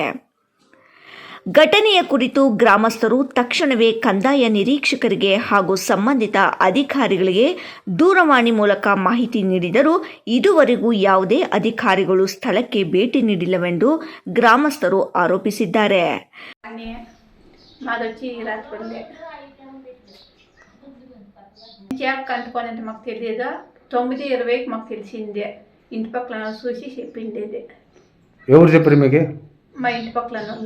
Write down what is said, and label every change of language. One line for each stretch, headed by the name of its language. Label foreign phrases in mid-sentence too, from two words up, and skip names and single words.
Kannada: ಘಟನೆಯ ಕುರಿತು ಗ್ರಾಮಸ್ಥರು ತಕ್ಷಣವೇ ಕಂದಾಯ ನಿರೀಕ್ಷಕರಿಗೆ ಹಾಗೂ ಸಂಬಂಧಿತ ಅಧಿಕಾರಿಗಳಿಗೆ ದೂರವಾಣಿ ಮೂಲಕ ಮಾಹಿತಿ ನೀಡಿದರೂ ಇದುವರೆಗೂ ಯಾವುದೇ ಅಧಿಕಾರಿಗಳು ಸ್ಥಳಕ್ಕೆ ಭೇಟಿ ನೀಡಿಲ್ಲವೆಂದು ಗ್ರಾಮಸ್ಥರು ఆరోపిಸಿದ್ದಾರೆ.
Telugu: మాకు తెలియదు 9:20కి మాకు తెలిసిందే. ఇంటి పక్కన చూసి చెప్పిండేది. ఎవరు చెప్పారు మీకు? మా ఇంటి పక్కన వాళ్ళ.